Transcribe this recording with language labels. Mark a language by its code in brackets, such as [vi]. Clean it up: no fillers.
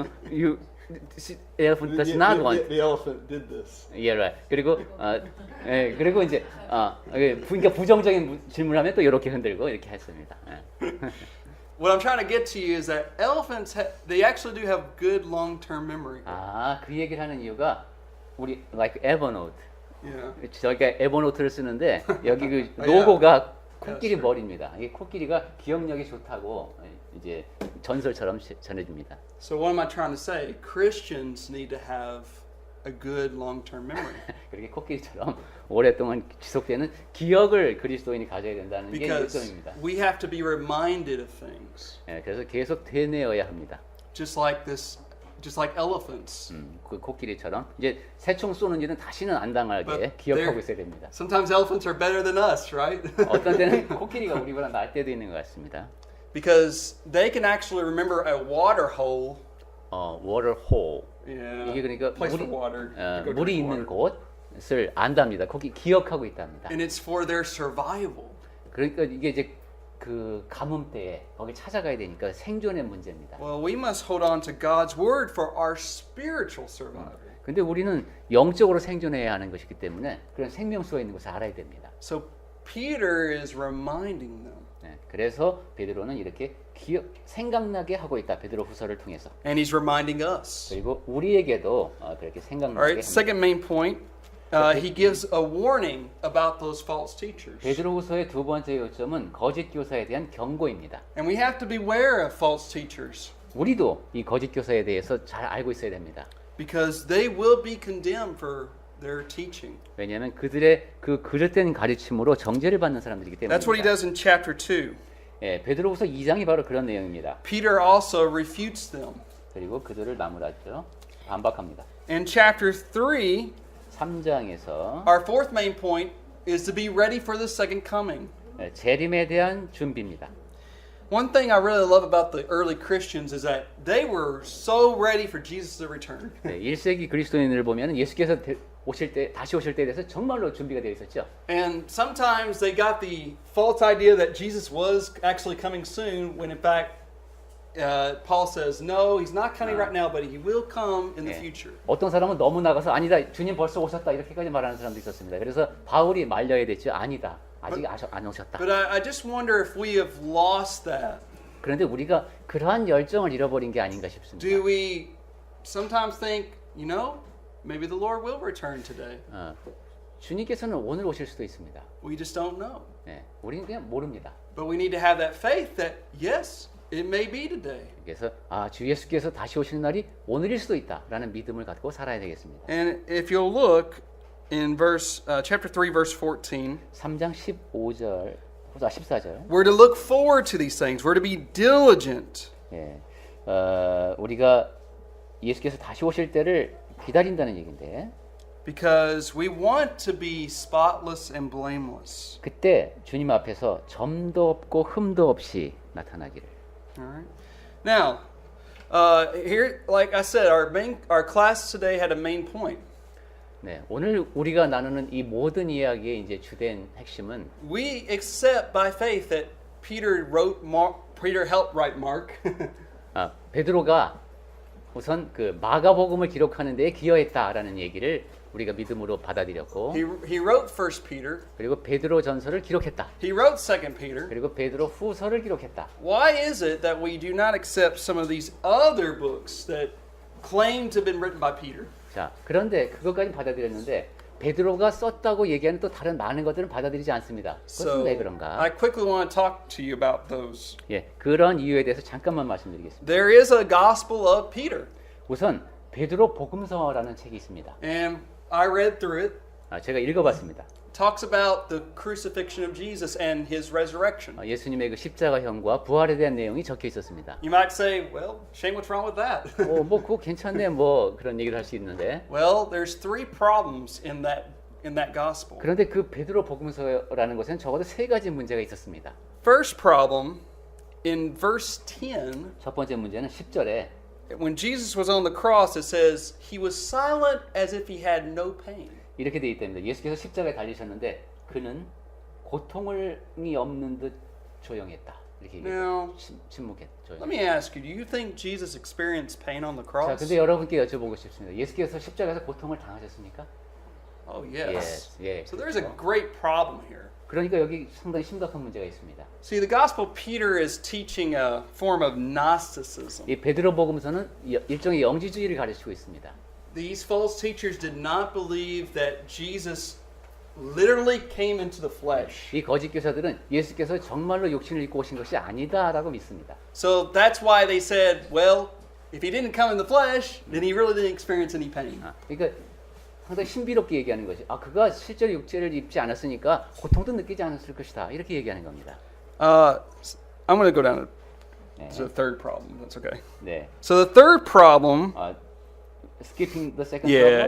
[en] you elephant does not want. The elephant did this. Yeah, right. [ko] 그리고 이제 그러니까 부정적인 질문하면 또 이렇게 흔들고 이렇게 했습니다. [en] What I'm trying to get to you is that elephants, they actually do have good long-term memory. [ko] 그 얘기를 하는 이유가 우리 [en] like Evernote. Yeah. [ko] 저희가 에버노트를 쓰는데 여기 그 [en] Yeah. [ko] 로고가 코끼리 [en] Yeah, sure. [ko] 머리입니다. 이 코끼리가 기억력이 좋다고 이제 전설처럼 전해집니다. [en] So what am I trying to say? Christians need to have a good long-term memory. [ko] 그렇게 코끼리처럼 오랫동안 지속되는 기억을 그리스도인이 가져야 된다는 게 [en] Because [ko] 일점입니다. [en] we have to be reminded of things. [ko] 예, 그래서 계속 되뇌어야 합니다. [en] Just like elephants. [ko] 그 코끼리처럼 이제 새총 쏘는 일은 다시는 안 당하게 [en] But [ko] 기억하고 [en] they're- [ko] 있어야 됩니다. [en] Sometimes elephants are better than us, right? [ko] 어떤 때는 코끼리가 우리보다 나을 때도 있는 것 같습니다. [en] Because they can actually remember a water hole. water hole. Yeah. [ko] 이게 그러니까 [en] place for water. to go [ko] 물이 [en] drink [ko] 있는 [en] water. [ko] 곳을 안답니다. 거기 기억하고 있답니다. [en] And it's for their survival. [ko] 그러니까 이게 이제 그 가뭄 때에 거기 찾아가야 되니까 생존의 문제입니다. [en] Well, we must hold on to God's word for our spiritual survival. [ko] 근데 우리는 영적으로 생존해야 하는 것이기 때문에 그런 생명수가 있는 것을 알아야 됩니다. [en] So Peter is reminding them. [ko] 네, 그래서 베드로는 이렇게 생각나게 하고 있다. 베드로 후서를 통해서. [en] And he's reminding us. [ko] 그리고 우리에게도 그렇게 생각나게 [en] All right, [ko] 합니다. [en] second main point, he gives a warning about those false teachers. [ko] 베드로 후서의 두 번째 요점은 거짓 교사에 대한 경고입니다. [en] And we have to beware of false teachers [ko] 우리도 이 거짓 교사에 대해서 잘 알고 있어야 됩니다. [en] because they will be condemned for their teaching. [ko] 왜냐하면 그들의 그 그릇된 가르침으로 정죄를 받는 사람들이기 [en] That's what he [ko] 때문입니다. [en] does in chapter 2. [ko] 예, 베드로후서 2장이 바로 그런 내용입니다. Peter also refutes them. 그리고 그들을 나무라죠. 반박합니다. [en] In chapter 3, [ko] 3장에서 [en] our fourth main point is to be ready for the second coming. [ko] 재림에 대한 준비입니다. [en] One thing I really love about the early Christians is that they were so ready for Jesus to return. [ko] 네, 1세기 그리스도인을 보면 예수께서 다시 오실 때에 대해서 정말로 준비가 되어 있었죠. [en] And sometimes they got the false idea that Jesus was actually coming soon, when in fact, Paul says, no, he's not coming right now, but he will come in the [ko] 네. [en] future. [ko] 어떤 사람은 너무 나가서 아니다, 주님 벌써 오셨다 이렇게까지 말하는 사람도 있었습니다. 그래서 바울이 말려야 됐죠. 아니다, 아직 안 오셨다. [en] But I just wonder if we have lost that. [ko] 그런데 우리가 그러한 열정을 잃어버린 게 아닌가 싶습니다. [en] Do we sometimes think, maybe the Lord will return today? [ko] 주님께서는 오늘 오실 수도 있습니다. [en] We just don't know. [ko] 네, 우리는 그냥 모릅니다. [en] But we need to have that faith that, yes, it may be today. [ko] 그래서 주 예수께서 다시 오시는 날이 오늘일 수도 있다라는 믿음을 갖고 살아야 되겠습니다. [en] And if you'll look in chapter 3, verse 14, [ko] 3장 15절, 14절. [en] we're to look forward to these things. We're to be diligent. [ko] 예, 우리가 예수께서 다시 오실 때를 기다린다는 얘기인데 [en] Because we want to be spotless and blameless. [ko] 그때 주님 앞에서 점도 없고 흠도 없이 나타나기를. [en] All right. Now, here, like I said, our class today had a main point. [ko] 네, 오늘 우리가 나누는 이 모든 이야기의 이제 주된 핵심은 [en] We accept by faith that Peter helped write Mark. [ko] 베드로가 우선 그 마가복음을 기록하는 데에 기여했다라는 얘기를 우리가 믿음으로 받아들였고 [en] he wrote 1 Peter. [ko] 그리고 베드로 전서를 기록했다. [en] He wrote 2 Peter. [ko] 그리고 베드로 후서를 기록했다. [en] Why is it that we do not accept some of these other books that claim to have been written by Peter? [ko] 자, 그런데 그것까지 받아들였는데 베드로가 썼다고 얘기하는 또 다른 많은 것들은 받아들이지 않습니다. 그것은 [en] So [ko] 왜 그런가? [en] I quickly want to talk to you about those. [ko] 예, 그런 이유에 대해서 잠깐만 말씀드리겠습니다. [en] There is a Gospel of Peter, [ko] 우선 베드로 복음서라는 책이 있습니다. [en] and I read through it. [ko] 제가 읽어봤습니다. [en] Talks about the crucifixion of Jesus and his resurrection. [ko] 예수님의 그 십자가형과 부활에 대한 내용이 적혀 있었습니다. [en] You might say, well, Shane, what's wrong with that? [ko] 뭐 그거 괜찮네, 뭐 그런 얘기를 할 수 있는데. [en] Well, there's three problems in that gospel. [ko] 그런데 그 베드로 복음서라는 것은 적어도 세 가지 문제가 있었습니다. [en] First problem, in verse 10, [ko] 첫 번째 문제는 10절에 [en] when Jesus was on the cross, it says he was silent as if he had no pain. [ko] 이렇게 돼 있답니다. 예수께서 십자가에 달리셨는데 그는 고통이 없는 듯 조용했다. 이렇게 [en] Now, [ko] 침묵했죠. [en] let me ask you, do you think Jesus experienced pain on the [ko] 자, [en] cross? [ko] 근데 여러분께 여쭤보고 싶습니다. 예수께서 십자가에서 고통을 당하셨습니까? [en] Oh, yes. [ko] 예. [en] So there's a great problem here. [ko] 그러니까 여기 상당히 심각한 문제가 있습니다. [en] See, the Gospel of Peter is teaching a form of Gnosticism. [ko] 이 베드로 복음서는 일종의 영지주의를 가르치고 있습니다. [en] These false teachers did not believe that Jesus literally came into the flesh. [ko] 이 거짓 교사들은 예수께서 정말로 육신을 입고 오신 것이 아니다라고 믿습니다. [en] So that's why they said, well, if he didn't come in the flesh, then he really didn't experience any pain. [ko] 그러니까 상당히 신비롭게 얘기하는 거죠. 그가 실제로 육체를 입지 않았으니까 고통도 느끼지 않았을 것이다. 이렇게 얘기하는 겁니다. [en] I'm going to go down [ko] 네. [en] to the third problem. That's okay. [ko] 네. [en] So the third problem. Skipping the second Yeah,